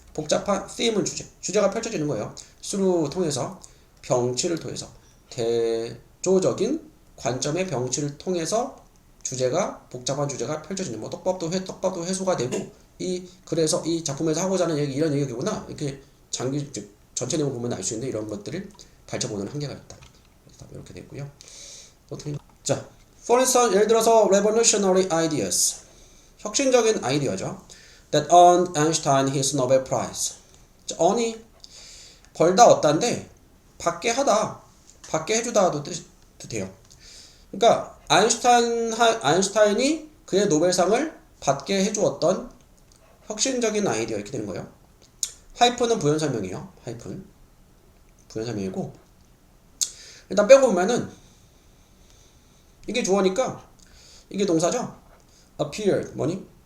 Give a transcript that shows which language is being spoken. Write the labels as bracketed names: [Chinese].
[Korean] 복잡한 theme은 주제가 펼쳐지는 거예요. through 통해서 병치를 통해서 대조적인 관점의 병치를 통해서 주제가 복잡한 주제가 펼쳐지는 뭐 떡밥도 회수가 되고 그래서 이 작품에서 하고자 하는 얘기 이런 얘기구나 이렇게 전체 내용 보면 알 수 있는 이런 것들을 발전보는 한계가 있다. 이렇게 됐고요. 자, [English] for instance [Korean] 예를 들어서 [English] revolutionary ideas [Korean] 혁신적인 아이디어죠. [English] That earned Einstein his Nobel Prize. [Korean] earn이 벌다 얻다인데 받게 하다, 받게 해주다도 돼요. 그러니까 아인슈타인이 그의 노벨상을 받게 해주었던 혁신적인 아이디어 이렇게 되는 거예요. 하이픈은 부연설명이에요. 하이픈 부연설명이고 일단 빼고 보면은 이게 주어니까 이게 동사죠. appeared 뭐니?